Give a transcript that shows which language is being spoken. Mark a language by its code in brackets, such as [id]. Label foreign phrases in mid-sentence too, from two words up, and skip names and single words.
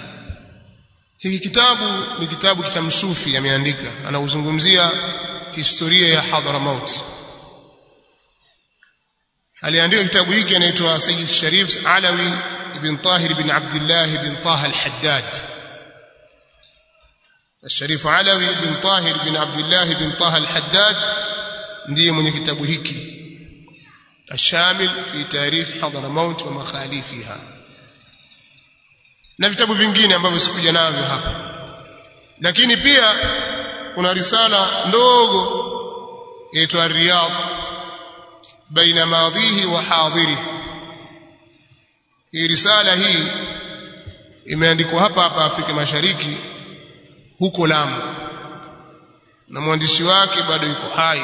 [sw] Hiki kitabu ni kitabu cha msufi ameandika, anauzungumzia historia ya Hadramaut. aliandika kitabu hiki anaitwa Sayyid Sharif Alawi ibn Tahir ibn Abdullah ibn Taha al-Haddad. Sharif Alawi ibn Tahir ibn Abdullah ibn Taha al-Haddad ndiye mwenye kitabu hiki الشامل في تاريخ حضرموت ومخالفها, na vitabu vingine ambavyo sikuja navyo hapa. Lakini pia kuna risala ndogo inaitwa Riyadh baina madhihi wa hadhirihi. Hii risala hii imeandikwa hapa hapa Afrika Mashariki huko Lamu, na mwandishi wake bado yuko hai.